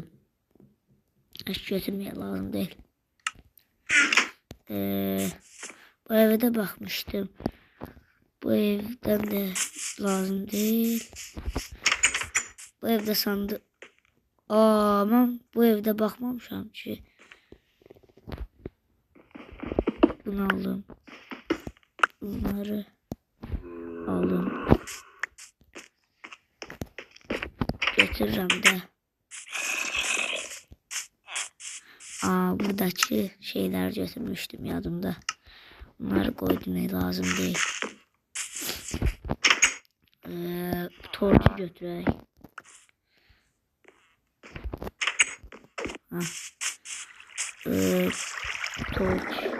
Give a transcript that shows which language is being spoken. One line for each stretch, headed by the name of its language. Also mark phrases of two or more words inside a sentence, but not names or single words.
Turkish: Hiç götürmeye lazım değil. Bu eve de bakmıştım. Bu evden de lazım değil. Bu evde sandık Aa,
Azerbaijani: mən bu evdə baxmamışam ki.
Turkish: Bunu aldım. Bunları aldım.
Azerbaijani: Götürürəm də.
Turkish: Aa, buradaki şeyler götürmüştüm yadımda. Bunları koydum, lazım değil.
Azerbaijani: Torcu götürək. Torç.